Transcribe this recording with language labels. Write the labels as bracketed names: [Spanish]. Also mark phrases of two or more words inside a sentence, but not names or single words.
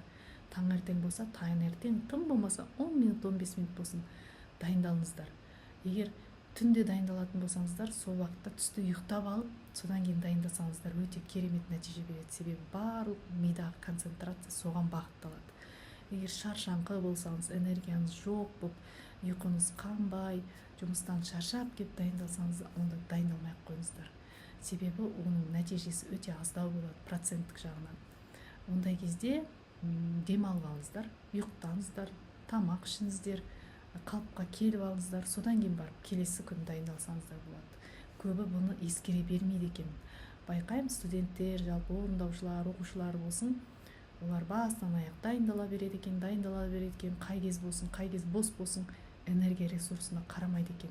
[Kazakh] Таңертең болса, таңертең, тым болмаса 10 минут, 15 минут болсын дайындалыңыздар. Егер түнде дайындалатын болсаңыздар, сол уақытта түсті ұйықтап алып, содан кейін дайындасаңыздар өте керемет нәтиже береді. Себебі барлық мидағы концентрация соған бағытталады. [Kyrgyz] эгер шаршаңкы болсаңыз, энергияңыз жок болуп, уйкуңуз канбай, жумустан шаршап кеп дайындалсаңыз, онда дайындалмай ак коюңуздар. Себеби онун натыйжеси өтө аздау болот проценттик жагынан. Ондай кезде дем алып алыңыздар, уюктаңыздар, тамак ишиңиздер, калыпка келип алыңыздар, содан кийин барып [Kazakh] келесі күн [Kyrgyz] дайындалсаңыздар болот. Көбү буну эскере бермейт экен. Байкайм, студенттер, жалпы орундаушулар, окуучулар болсун, олар баастан аяк дайындала берет экен, кай кез болсун, кай кез бос болсун, энергия ресурсуна карамайт экен.